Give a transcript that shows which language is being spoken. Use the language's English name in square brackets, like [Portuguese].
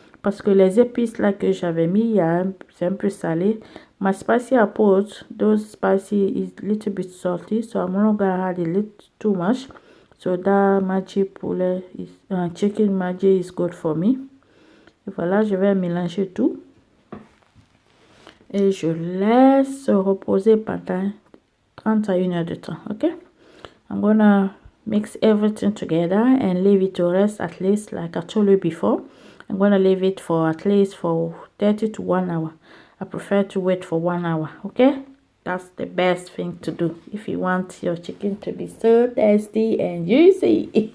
[French] Parce que les épices là que j'avais mis, c'est un peu salé. [English] My spicy approach, those spicy is a little bit salty, so I'm not gonna add a little too much. So that magic poulet is chicken magic is good for me. [French] Et voilà, je vais mélanger tout. Et je laisse reposer pendant 30 à 1 heure de temps, ok? [English] I'm gonna mix everything together and leave it to rest at least, like I told you before. I'm going to leave it for at least for 30 to 1 hour. I prefer to wait for 1 hour, okay? That's the best thing to do if you want your chicken to be so tasty and juicy.